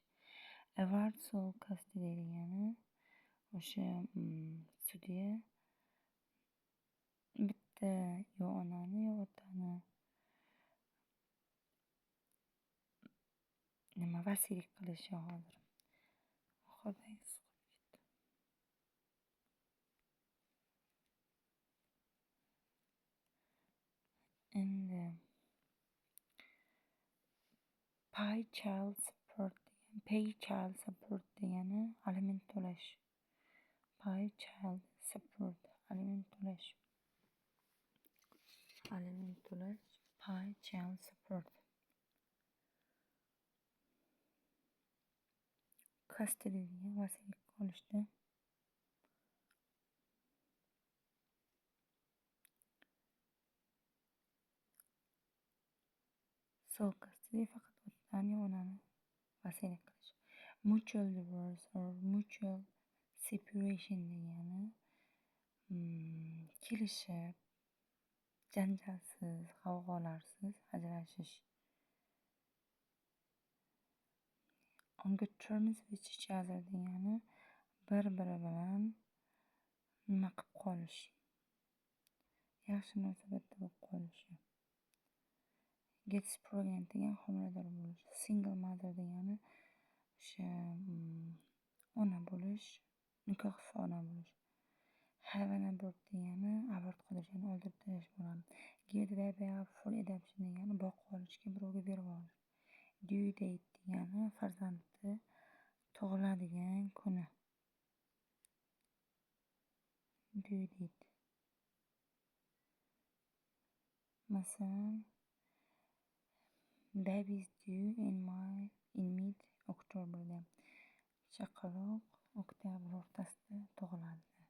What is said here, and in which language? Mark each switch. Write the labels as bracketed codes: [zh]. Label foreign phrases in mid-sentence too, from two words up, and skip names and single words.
[en] Award sole custody [uz] degani o'sha sudya bitta yo onani yo otani vasiylik qilishi hozir. Endi [en] pay child support [uz] degani aliment to'lash. [en] Pay child support [uz] aliment to'lash. [en] Pay child support. [uz] Custody degan vasiylikka olishda. [en] Sole custody [uz] faqat otani yo onani vasiylik qilish. [en] Mutual divorce or mutual separation [uz] degani kelishib, janjalsiz, g'avg'olarsiz ajrashish. [en] On good terms with each other [uz] degani bir-biri bilan nima qilib qolish. Yaxshi munosabatda bo'lib qolishi. [en] Gets pregnant [uz] degan homilador bo'lish. [en] Single mother [uz] degani o'sha ona bo'lish, nikohsiz ona bo'lish. [en] Have an abort [uz] degani abort qilish, ya'ni o'ldirib tashlash bo'ladi. [en] Give the baby up for adoption [uz] degani boqib olishga, birovga berib olish. [en] Due date [uz] degani farzandni tug'iladigan kuni. [en] Due date. Masalan, baby is due in mid October. [uz] Chaqaloq oktyabr o'rtasida tug'iladi.